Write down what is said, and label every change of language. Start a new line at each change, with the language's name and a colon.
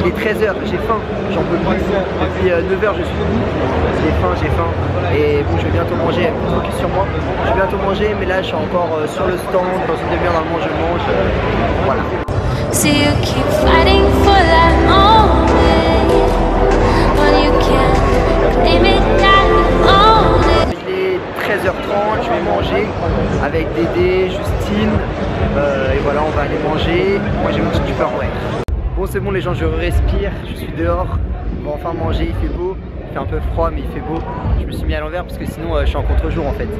French: Il est 13h, j'ai faim, j'en peux plus. Depuis 9h je suis debout. J'ai faim. Et bon, je vais bientôt manger, focus sur moi. Je vais bientôt manger, mais là je suis encore sur le stand. Dans une demi-heure normalement je mange. Voilà.
English: So you keep fighting for that moment, but you can't claim it that you own it.
French: Il est 13h30, je vais manger avec Dédé, Justine. Et voilà, on va aller manger. Moi j'ai mon petit Tupperware. Bon, c'est bon les gens, je respire, je suis dehors. On va enfin manger, il fait beau. Il fait un peu froid, mais il fait beau. Je me suis mis à l'envers parce que sinon je suis en contre-jour en fait.